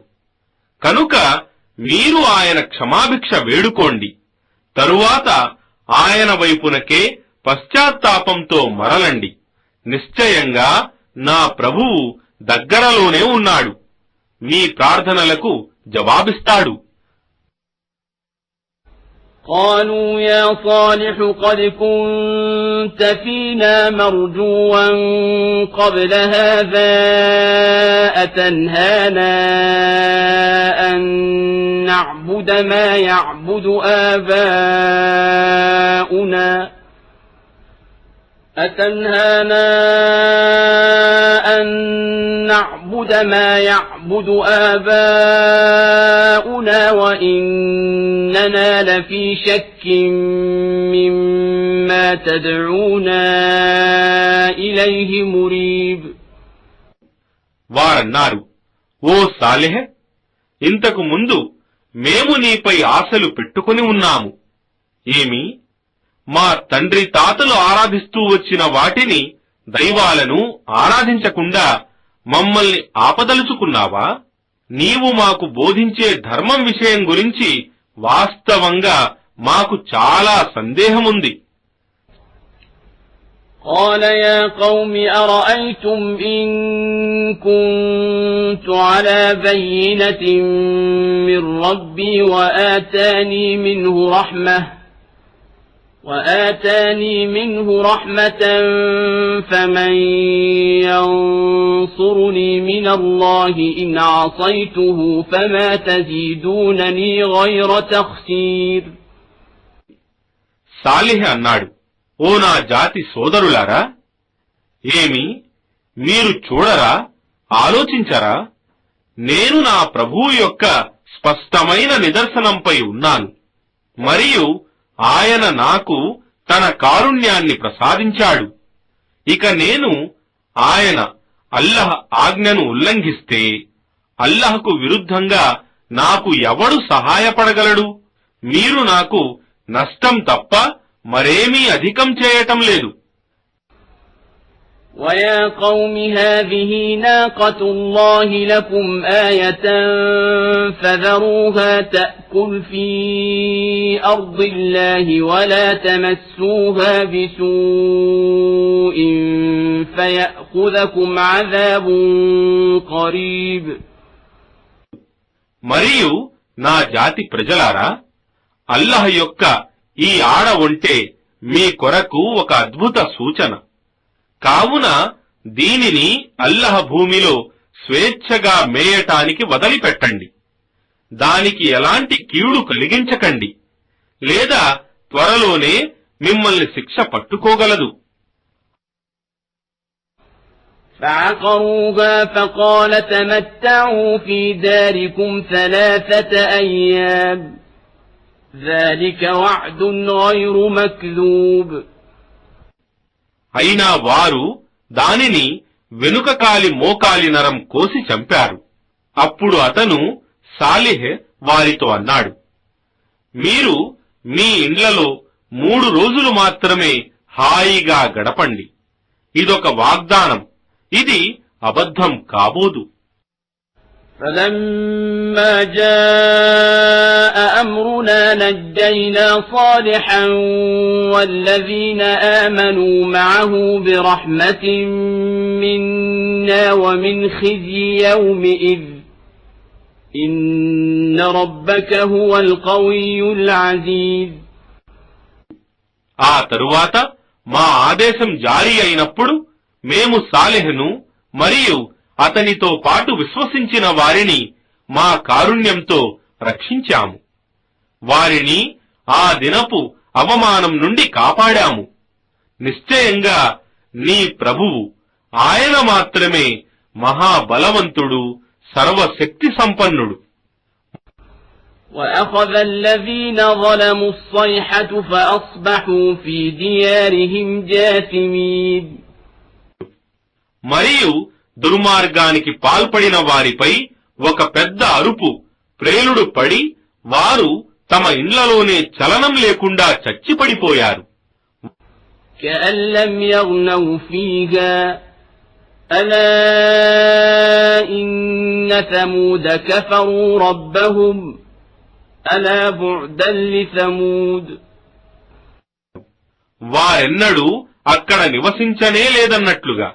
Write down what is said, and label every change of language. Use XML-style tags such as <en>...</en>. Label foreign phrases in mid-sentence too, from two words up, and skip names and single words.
<te>కనుక మీరు ఆయన క్షమాభిక్ష వేడుకోండి. తరువాత ఆయన వైపునకే పశ్చాత్తాపంతో మరలండి. నిశ్చయంగా నా ప్రభువు దగ్గరలోనే ఉన్నాడు, మీ ప్రార్థనలకు జవాబిస్తాడు.</te> <ar>قالوا يا صالح قد كنت فينا مرجوا قبل هذا أتنهانا أن نعبد ما يعبد آباؤنا وإننا لفي شك مما تدعونا إليه مريب.</ar> <te>వారన్నారు, ఓ సాలెహ్, ఇంతకు ముందు మేము నీపై ఆశలు పెట్టుకుని ఉన్నాము. ఏమి, మా తండ్రి తాతలు ఆరాధిస్తూ వచ్చిన వాటిని, దైవాలను ఆరాధించకుండా మమ్మల్ని ఆపదలుచుకున్నావా? నీవు మాకు బోధించే ధర్మం విషయం గురించి వాస్తవంగా మాకు చాలా సందేహముంది.</te> <ar>قال يا قوم أرأيتم إن كنت على بينة من ربي وآتاني منه رحمة فمن ينصرني من الله إن عصيته فما تزيدونني غير تخسير.</ar> <te>సాలిహ్ అన్నాడు, ఓ నా జాతి సోదరులారా, ఏమి మీరు చూడరా, ఆలోచించరా? నేను నా ప్రభువు యొక్క స్పష్టమైన నిదర్శనంపై ఉన్నాను మరియు ఆయన నాకు తన కారుణ్యాన్ని ప్రసాదించాడు. ఇక నేను ఆయన అల్లహ ఆజ్ఞను ఉల్లంఘిస్తే అల్లహకు విరుద్ధంగా నాకు ఎవడు సహాయపడగలడు? మీరు నాకు నష్టం తప్ప మరేమీ అధికం చేయటం లేదు.</te> <ar>ويا قوم هذه ناقة الله لكم آية فذروها تأكل في أرض الله ولا تمسوها بسوء فيأخذكم عذاب قريب.</ar> <te>మరియు నా జాతి ప్రజలారా, అల్లాహ్ యొక్క ఈ ఆడ ఒంటె మీ కొరకు ఒక అద్భుత సూచన. కావున దీనిని అల్లాహ్ భూమిలో స్వేచ్ఛగా మేయటానికి వదిలిపెట్టండి. దానికి ఎలాంటి కీడు కలిగించకండి, లేదా త్వరలోనే మిమ్మల్ని శిక్ష పట్టుకోగలదు.</te> <ar>فعقروها فقال تمتعوا في داركم 3 أيام ذلك وعد غير مكذوب.</ar> <te>అయినా వారు దానిని వెనుక కాలి మోకాలి నరం కోసి చంపారు. అప్పుడు అతను సాలిహ్ వారితో అన్నాడు, మీరు మీ ఇండ్లలో 3 రోజులు మాత్రమే హాయిగా గడపండి. ఇదొక వాగ్దానం, ఇది అబద్ధం కాబోదు.</te> <ar>فلما جاء أمرنا نجينا صالحا والذين آمنوا معه برحمة منا ومن خزي يومئذ إن ربك هو القوي العزيز.</ar> <te>ఆ తరువాత మా ఆదేశం జారీ అయినప్పుడు మేము సాలెహ్ను మరియు అతనితో పాటు విశ్వసించిన వారిని మా కారుణ్యంతో రక్షించాము. వారిని ఆ దినపు అవమానం నుండి కాపాడాము. నిశ్చయంగా నీ ప్రభువు, ఆయన మాత్రమే మహాబలవంతుడు, సర్వశక్తి సంపన్నుడు.</te> <ar>وَأَخَذَ الَّذِينَ ظَلَمُوا الصَّيْحَةُ فَأَصْبَحُوا فِي دِيَارِهِمْ جَاثِمِينَ.</ar> <te>మరియు దుర్మార్గానికి పాల్పడిన వారిపై ఒక పెద్ద అరుపు ప్రేలుడు పడి వారు తమ ఇండ్లలోనే చలనం లేకుండా చచ్చిపడిపోయారు.</te> <ar>كَأَن لَّمْ يَغْنَوْا فِيهَا أَلَا إِنَّ ثَمُودَ كَفَرُوا رَبَّهُمْ أَلَا بُعْدًا لِثَمُودَ.</ar> <te>వారెన్నడూ అక్కడ నివసించనే లేదన్నట్లుగా.</te>